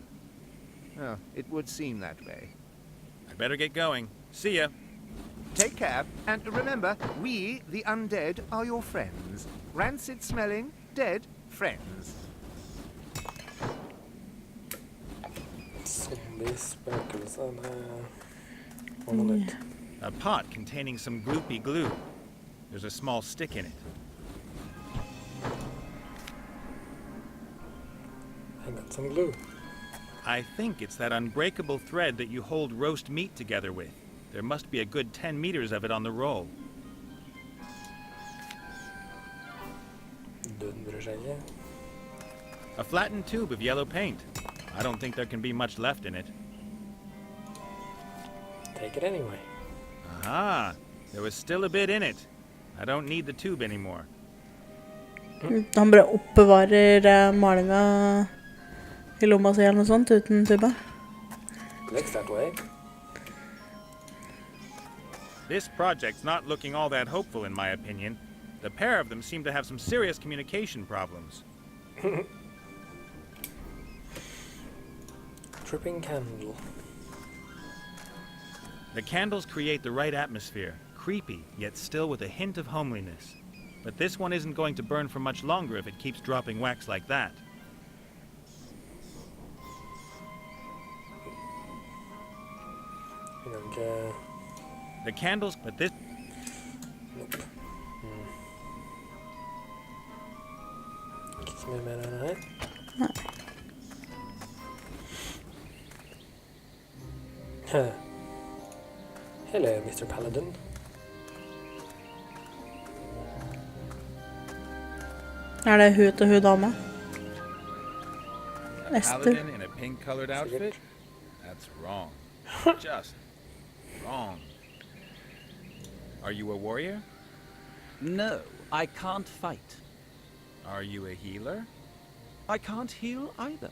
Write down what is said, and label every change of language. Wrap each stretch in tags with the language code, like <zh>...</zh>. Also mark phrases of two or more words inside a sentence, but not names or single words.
<en>Oh, it would seem that way. I better get going. See ya. Take care, and remember, we, the undead, are your friends. Rancid-smelling, dead friends. Zombies,</en> <no>spøkelser, det var noe nytt.</no> <en>A pot containing some gloopy glue. There's a small stick in it. I got some glue. I think it's that unbreakable thread that you hold roast meat together with. There must be a good 10 meters of it on the roll.</en> <no>Døden bryr seg ikke.</no> <en>A flattened tube of yellow paint. I don't think there can be much left in it. Take it anyway. Aha! There was still a bit in it. I don't need the tube anymore.</en> <no>Han bare oppbevarer malinga I lomma si eller noe sånt uten tuba.</no> <en>Looks that way. This project's not looking all that hopeful in my opinion. The pair of them seem to have some serious communication problems. Tripping candle. The candles create the right atmosphere, creepy, yet still with a hint of homeliness. But this one isn't going to burn for much longer if it keeps dropping wax like that.</en> <no>Noe</no> <en>The candles, but this... Nope.</en> <no>Ikke så mye mer enn her. Huh.</no> <en>Hello, Mr. Paladin.</en> <no>Det hun til hun dame?</no> <en>A Esther. paladin in a pink-colored outfit? That's wrong. Just wrong. Are you a warrior? No, I can't fight. Are you a healer? I can't heal either.</en>